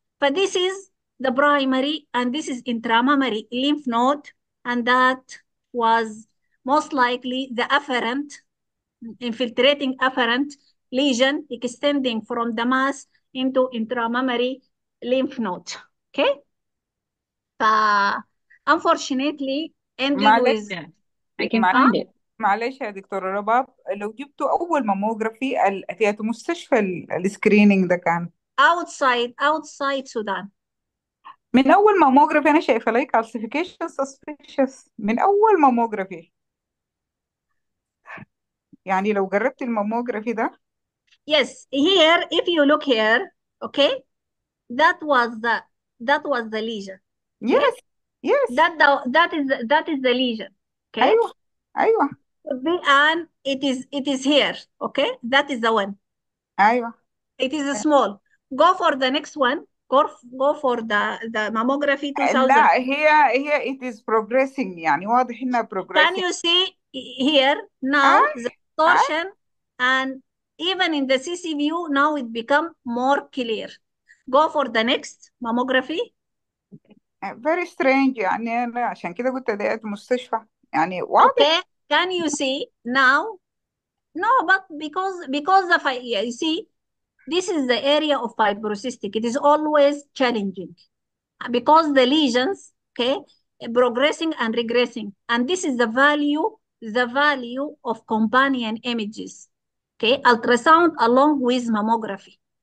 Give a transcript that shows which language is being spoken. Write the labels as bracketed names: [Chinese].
[English] But this is the primary, and this is intramammary lymph node, and that was most likely the afferent, infiltrating afferent lesion extending from the mass into intramammary lymph node. Okay? Unfortunately ended with I can find it. [Arabic] معلش يا دكتورة رباب، لو جبتوا أول ماموجرافي في مستشفى السكرينينج ده كان [English] outside Sudan. [Arabic] من أول ماموجرافي أنا شايفة لي calcification suspicious من أول ماموجرافي. يعني لو جربت الماموجرافي ده. [English] Yes, here if you look here, okay, that was the lesion. Okay? Yes, yes. That is the lesion. Okay. [Arabic] أيوة. [English] And it is here. Okay, that is the one. [Arabic] أيوة. [English] It is small. Go for the next one. Go for the mammography 2000. [Arabic] لا هي [English] it is progressing، [Arabic] يعني واضح إنها progressing. [English] Can you see here now the distortion, and even in the CC view now it become more clear. Go for the next mammography. Very strange، [Arabic] يعني أنا عشان كده قلت ده مستشفى يعني واضح. [English] Okay, can you see now? No, but because of you see, this is the area of fibrocystic. It is always challenging because the lesions, okay, progressing and regressing, and this is the value of companion images, okay, ultrasound along with mammography.